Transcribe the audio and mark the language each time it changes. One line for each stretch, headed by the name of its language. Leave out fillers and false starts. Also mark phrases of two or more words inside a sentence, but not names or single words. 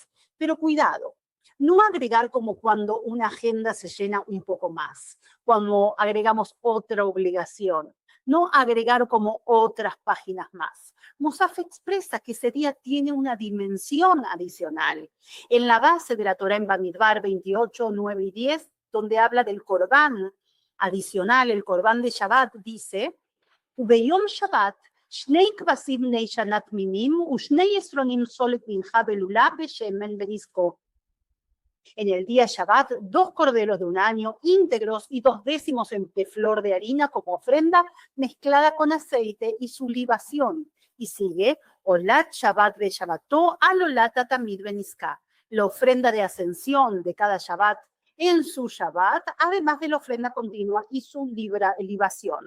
Spanish: Pero cuidado, no agregar como cuando una agenda se llena un poco más, cuando agregamos otra obligación, no agregar como otras páginas más. Musaf expresa que ese día tiene una dimensión adicional. En la base de la Torá en Bamidbar 28, 9 y 10, donde habla del Corbán adicional, el Corbán de Shabbat, dice,
Hebrew: וביום שבת שני כבשים בני שנה תמימים ושני עשרונים סולת מנחה בלולה בשמן ונזקו.
Spanish: En el día Shabbat, 2 corderos de un año íntegros y 2 décimos de flor de harina como ofrenda mezclada con aceite y su libación. Y sigue,
Hebrew: עולת שבת בשבתו על עולת התמיד ונסכה,
Spanish: la ofrenda de ascensión de cada Shabbat en su Shabbat, además de la ofrenda continua y su libación.